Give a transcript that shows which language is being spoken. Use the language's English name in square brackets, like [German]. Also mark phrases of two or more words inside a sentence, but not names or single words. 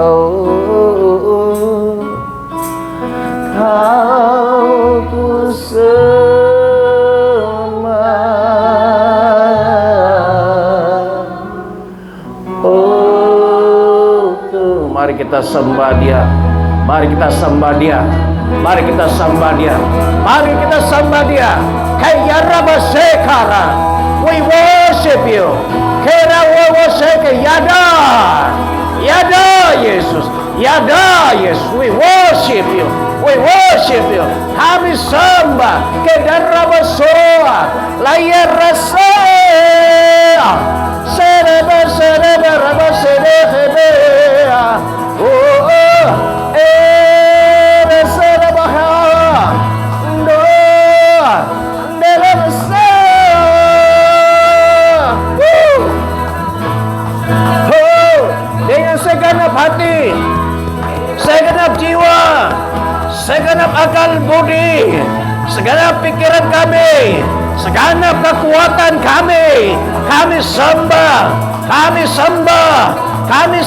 [Indonesian] Oh, kau ku sembah. Oh Tuhan, mari kita sembah Dia. Mari kita sembah Dia. Mari kita sembah Dia. Mari kita sembah Dia. Kayarabasekara. [English] We worship you. Kera we worship Yada. Yada Yesus. Yada Yesus. We worship you. We worship you. [Indonesian] Kami sembah. Kedarabasoa. Layarasea. Sereba sereba raba serebe. Oh oh. Dengan segenap hati, segenap jiwa, segenap akal budi, segenap pikiran kami, segenap kekuatan kami sembah, kami sembah, kami